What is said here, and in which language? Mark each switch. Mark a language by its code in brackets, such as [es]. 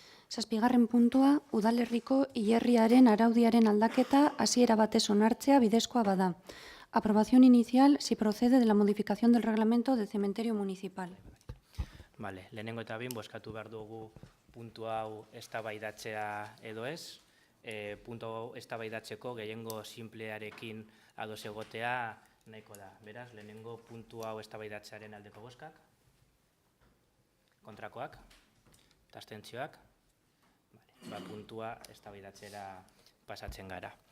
[eu] Zazpigarren puntua, udalerriko hilerriaren araudiaren aldaketa hasiera batez onartzea bidezkoa bada. [es] Aprobación inicial si procede de la modificación del reglamento del cementerio municipal. [eu] Vale, lehenengo eta behin bozkatu behar dugu puntu hau eztabaidatzea edo ez. Puntu hau eztabaidatzeko gehiengo simplearekin ados egotea nahiko da. Beraz, lehenengo puntu hau eztabaidatzearen aldeko bozkak, kontrakoak, eta abstentzioak, puntua eztabaidatzera pasatzen gara.